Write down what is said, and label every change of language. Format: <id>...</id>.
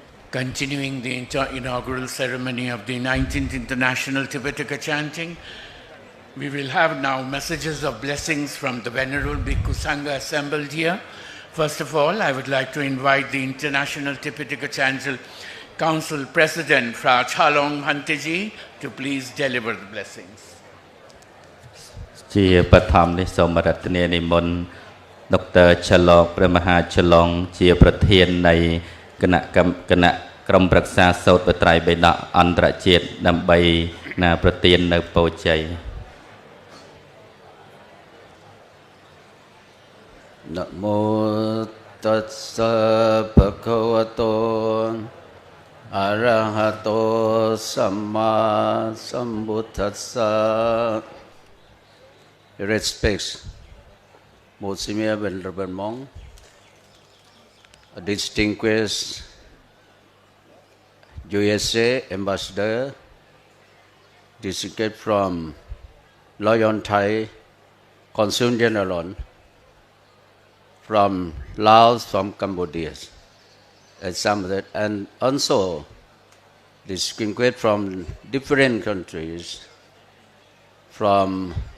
<en>Continuing the inaugural ceremony of the 19th International Tipitaka Chanting, we will have now messages of blessings from the Venerable Bhikkhu Sangha assembled here. First of all, I would like to invite the International Tipitaka Chanting Council President, Fra Chalong Hanteji, to please deliver the blessings.</en> <km>ជាបឋមនេះសូមរតនានិមន្តដុកទ័រឆឡងព្រះមហាឆឡងជាប្រធាននៃគណៈក្រុមប្រឹក្សាសូត្របត្រៃបិដកអន្តរជាតិដើម្បីប្រទាននៅពរជ័យ</km> <pi>นะโมตัสสะภะคะวะโตอะระหะโตสัมมาสัมพุทธัสสะ</pi> <en>Respects most senior venerable monk, a distinguished USA ambassador, distinguished from Loyon Thai Consul General, from Laos, from Cambodia, and some of that, and also distinguished from different countries, from</en>